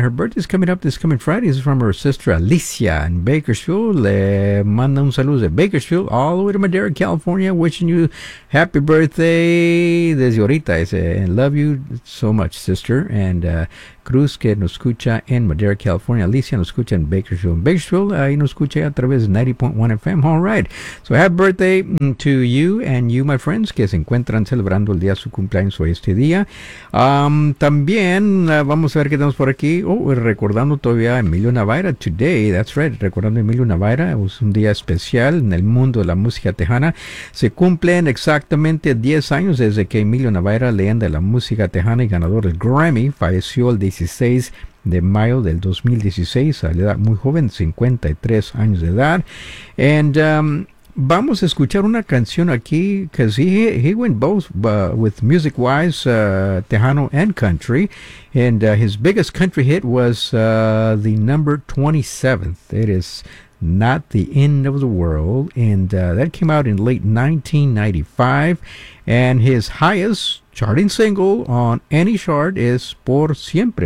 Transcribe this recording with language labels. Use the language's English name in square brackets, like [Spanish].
[English] Her birthday is coming up this coming Friday. This is from her sister Alicia in Bakersfield. [Spanish] Le manda un saludo de Bakersfield [English] all the way to [Spanish] Madera, California. [English] Wishing you happy birthday [Spanish] desde ahorita. [English] I say, and love you so much, sister. [Spanish] And Cruz, que nos escucha en Madera, California. Alicia nos escucha en Bakersfield. Bakersfield, ahí nos escucha a través de 90.1 FM. [English] All right. So happy birthday to you and you, my friends, [Spanish] que se encuentran celebrando el día de su cumpleaños hoy este día. También vamos a ver qué tenemos por aquí. Oh, recordando todavía Emilio Navaira [English] today. That's right. [Spanish] Recordando Emilio Navaira. Es un día especial en el mundo de la música tejana. Se cumplen exactamente 10 años desde que Emilio Navaira, leyenda de la música tejana y ganador del Grammy, falleció el 16 de mayo del 2016. A la edad muy joven, 53 años de edad. [English] And [Spanish] vamos a escuchar una canción aquí, [English] because he went both with music wise, Tejano and country, and his biggest country hit was the number 27th. It is Not the End of the World, and that came out in late 1995, and his highest charting single on any chart is Por Siempre.